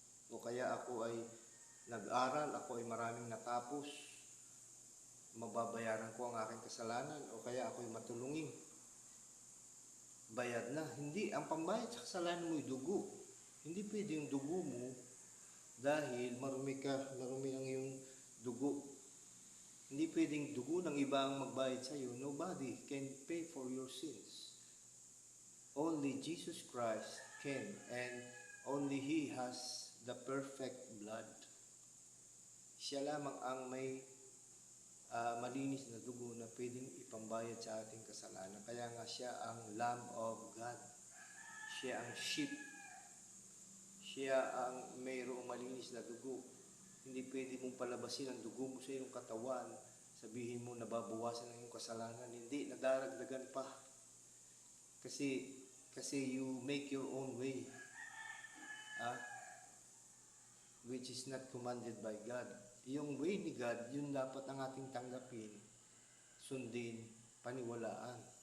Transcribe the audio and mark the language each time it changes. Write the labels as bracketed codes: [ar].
[tl] O kaya ako ay nag-aral, ako ay maraming natapos, mababayaran ko ang aking kasalanan. O kaya ako ay matulungin, bayad na. Hindi, ang pambayad sa kasalanan mo ay dugo. Hindi pwede yung dugo mo dahil marumi ang iyong dugo. Hindi pwedeng dugo ng iba ang magbayad sa iyo. [en] Nobody can pay for your sins. Only Jesus Christ can, and only He has the perfect blood. [tl] Siya lamang ang may malinis na dugo na pwedeng ipambayad sa ating kasalanan. Kaya nga siya ang Lamb of God. Siya ang sheep. Siya ang mayroong malinis na dugo. Hindi pwede mong palabasin ang dugo mo sa iyong katawan. Sabihin mo, nababawasan ang iyong kasalanan. Hindi, nadaragdagan pa. [en] Kasi you make your own way. Which is not commanded by God. [tl] Yung way ni God, yun dapat ang ating tanggapin, sundin, paniwalaan.